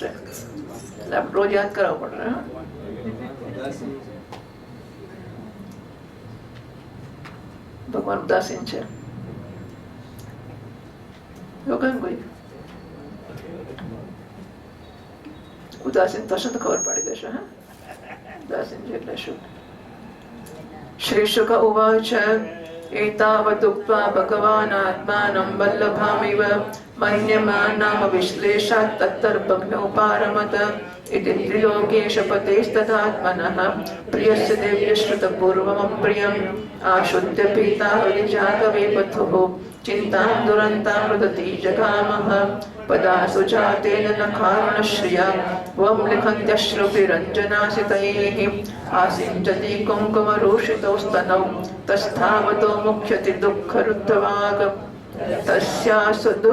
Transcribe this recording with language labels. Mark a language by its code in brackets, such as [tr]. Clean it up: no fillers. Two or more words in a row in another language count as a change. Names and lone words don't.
[gu] એટલે આપણે રોજ યાદ કરાવવું પડે. ભગવાન ઉદાસીન છે એવું કેમ કોઈ? ઉદાસીન થશે તો ખબર પડી જશે. હા, ઉદાસીન છે એટલે શું? [sa] श्री शुक उवाच एतावदुक्त्वा भगवान् आत्मानं वल्लभामिव मन्यमानाम विश्लेषात् तत्तर्पग्नौ पारमत इति त्रिलोकेश पतेस्तदात्मनः प्रियस्य देव्यश्रुतपूर्वमं प्रियम् आशुद्ध्य पीता हरिजातवेपथुः चिन्तां दुरन्तां रुदती जगामः पदासु जातेन न कारणश्रिया वं लिखन्त्यश्रुभिरञ्जनासितैः आसिञ्चति कुङ्कुमरूषितौ स्तनौ तस्थावतो मुख्यति दुःखरुद्धवाग् तस्यासु